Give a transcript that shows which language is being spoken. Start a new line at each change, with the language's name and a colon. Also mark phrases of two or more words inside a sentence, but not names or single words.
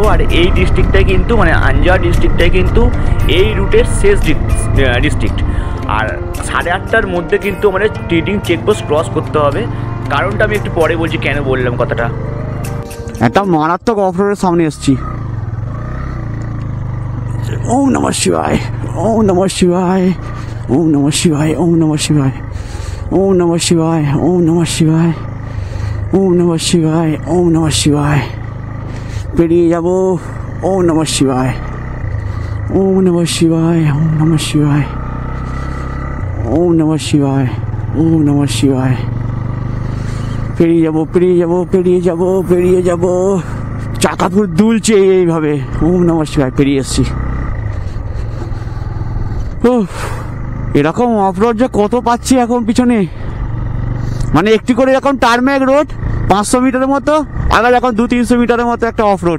Bangla: আর এই ডিস্ট্রিক্টটাই কিন্তু, মানে আনজাও ডিস্ট্রিক্টটাই কিন্তু এই রুটের শেষ ডিস্ট্রিক্ট। আর 8:30টার মধ্যে কিন্তু আমাদের টিডিং
English: checkpost cross
Bangla: করতে হবে। কারণটা আমি একটু পরে বলছি, কেন বললাম কথাটা। একটা মারাত্মক অফরোডের সামনে এসছি।
Sanskrit: ওম নমঃ শিবায়, ওম নমঃ শিবায়, ওম নমঃ শিবায়, ওম নমঃ শিবায়, ওম নমঃ শিবায়, ওম নমঃ শিবায়, ওম নমঃ শিবায়, ওম নমঃ শিবায়।
Bangla: পেরিয়ে যাব।
Sanskrit: ওম নমঃ শিবায়, ওম নমঃ শিবায়, ওম নমঃ শিবায়, ওম নমঃ শিবায়, ওম নমঃ শিবায়।
Bangla: পেরিয়ে যাব। চাকাপুর দুলছে এইভাবে।
Sanskrit: ওম নমঃ শিবায়,
Bangla: পেরিয়ে এসছি। এরকম অফরোড যে কত পাচ্ছি এখন পিছনে, মানে একটি করে এরকম
English: tarmac road
Bangla: 500 মিটারের মতো, আগে এখন 200-300 মিটারের মতো একটা অফরোড।